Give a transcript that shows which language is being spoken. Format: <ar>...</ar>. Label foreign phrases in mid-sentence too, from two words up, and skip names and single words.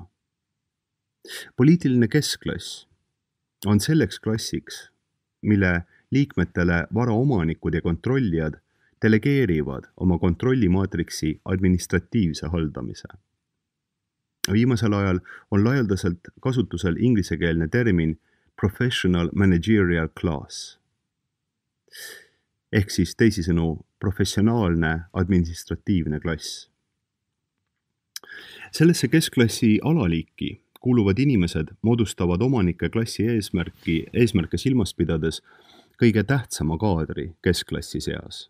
<et>Poliitiline keskklass on selleks klassiks, mille liikmetele varaomanikud ja kontrollijad delegeerivad oma kontrollimaatriksi administratiivse haldamise. Viimasel ajal on laialdaselt kasutusel inglisekeelne termin</et> <en>professional managerial class.</en> <et>Ehk siis teisisõnu professionaalne administratiivne klass. Sellesse keskklassi alaliiki kuuluvad inimesed moodustavad omanike klassi eesmärke silmas pidades kõige tähtsama kaadri keskklassi seas.</et>